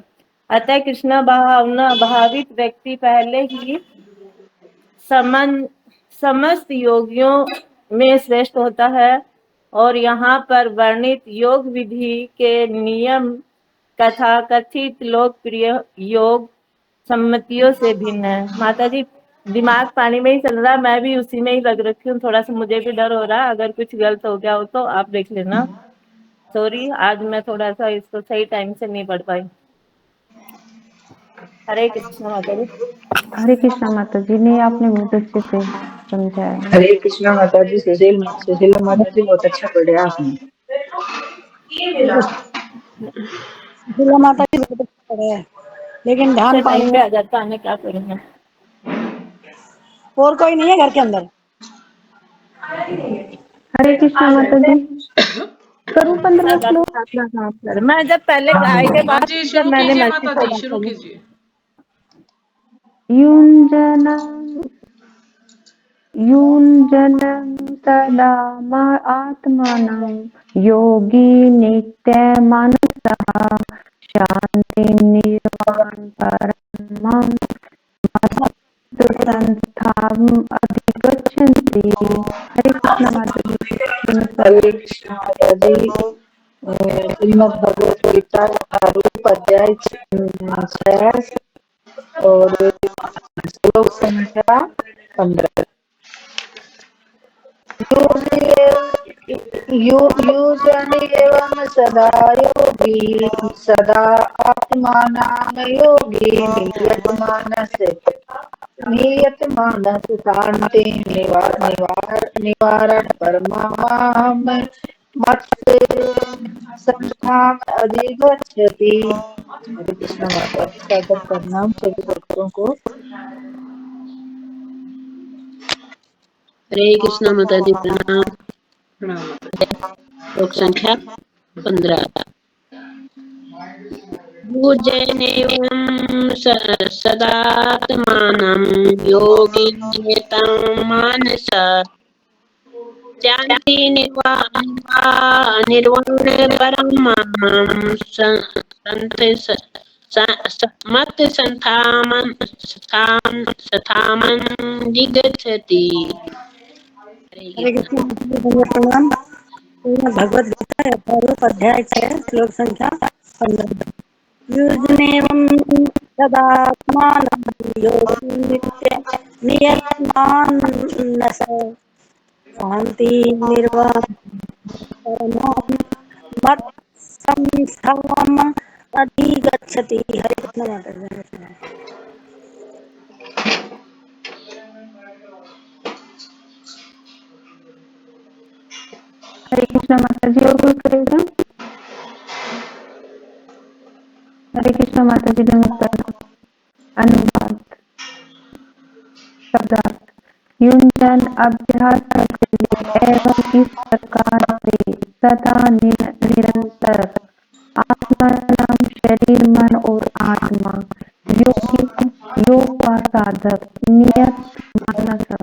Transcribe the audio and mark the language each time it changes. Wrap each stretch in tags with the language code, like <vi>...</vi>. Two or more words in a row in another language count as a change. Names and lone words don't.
<hi>अतः कृष्ण भावना भावित व्यक्ति पहले ही समस्त योगियों में श्रेष्ठ होता है और यहाँ पर वर्णित योग विधि के नियम कथा कथित लोकप्रिय योग सम्मतियों से भिन्न है। माता जी दिमाग पानी में ही चल रहा, मैं भी उसी में ही लग रखी हूँ। थोड़ा सा मुझे भी डर हो रहा है, अगर कुछ गलत हो गया हो तो आप देख लेना। सॉरी, आज मैं थोड़ा सा इसको सही टाइम से नहीं पढ़ पाई। हरे कृष्ण माता जी। हरे कृष्णा माता जी ने आपने बहुत अच्छे से समझाया। हरे कृष्णा माता जी। सुशीला माता जी बहुत अच्छा पढ़ा आपने। सुशीला माता जी बहुत अच्छा पढ़े है, लेकिन ध्यान पानी टाइम में। पे आ जाता है, क्या करूँगा। और कोई नहीं है घर के अंदर? हरे कृष्णा माता जी। करूँ 15 श्लोक? अपना काम कर। मैं जब पहले आई के हाँ बाद जी, जब शुरू मैंने कीजिए मैसेज माता जी, पढ़ा शुरू था कीजिए।</hi> <sa>युञ्जनं सदा आत्मानं योगी नित्यमानसः शान्तिर्निर्वाणं परमं मत्संस्थाम् अधिगच्छन्ति।</sa> <hi>हरे कृष्ण माता जी। हरे कृष्णा माता जी। श्रीमद् भगवत गीता रूप अध्याय 6 और श्लोक संख्या 15।</hi> <sa>युजन एवं सदा योगी सदा आत्मानं योगी नियत मानस शांति निवारण परमाम मत्स्य संस्थान अधिगच्छति।</sa> <hi>हरे कृष्ण माता। सादर प्रणाम सभी भक्तों को। हरे कृष्णा माता जी प्रणाम। प्रणाम।</hi> <sa>श्लोक संख्या 15। भुजनेवं सदात्मानं योगी नियतं मानसा शांति निर्वाण परमं मत स्थामन दिगच्छति।</sa> <hi>हरे कृष्ण माता जी बहुत प्रणाम। भगवत गीता रूप अध्याय 6 श्लोक संख्या 15।</hi> <sa>युजनेवं सदात्मानं योगी नियतमानस शांति निर्वाण परमं मत्संस्थाम् अधिगच्छति।</sa> <hi>हरे कृष्ण माता जी। हरे कृष्णा माता जी। और कोई करेगा? हरे कृष्णा माता जी नमस्कार। अनुवाद शब्दार्थ। युंजन अभ्यास करिए एवं इस प्रकार से सदा निरंतर आत्मनाम शरीर मन और आत्मा योगी योग का साधक नियत मानस</hi>